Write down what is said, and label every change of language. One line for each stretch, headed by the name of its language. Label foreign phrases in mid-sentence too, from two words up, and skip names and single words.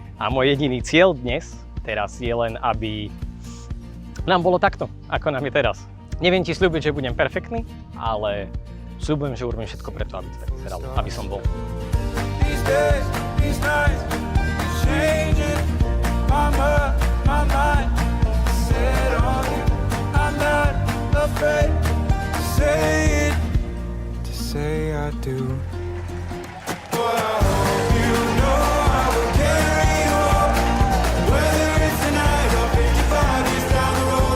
Slovak: A môj jediný cieľ dnes, teraz je len, aby nám bolo takto, ako nám je teraz. Neviem ti sľúbiť, že budem perfektný, ale sľubujem, že urobím všetko preto, aby to tak vyzeralo, aby som bol.
English: These days, these nights, changing my mind, set on you. I'm not afraid to say I do. But I hope you know I will carry you up, whether it's tonight or 55 years down the road.